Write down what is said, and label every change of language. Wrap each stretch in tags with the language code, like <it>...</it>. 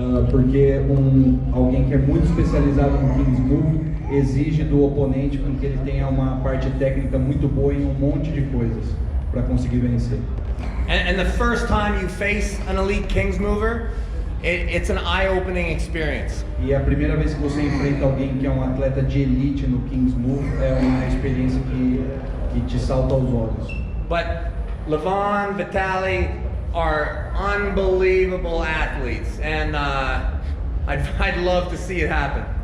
<pt>porque alguém que é muito especializado no King's Move exige do oponente com que ele tenha uma parte técnica muito boa em um monte de coisas para conseguir vencer.</pt> <en>And the first time you face an elite King's mover, it's an eye-opening experience.</en> <pt>E a primeira vez que você enfrenta alguém que é um atleta de elite no King's Move é uma experiência que te salta aos olhos.</pt> <en>But Levon, Vitaly are unbelievable athletes, and I'd love to see it happen.</en>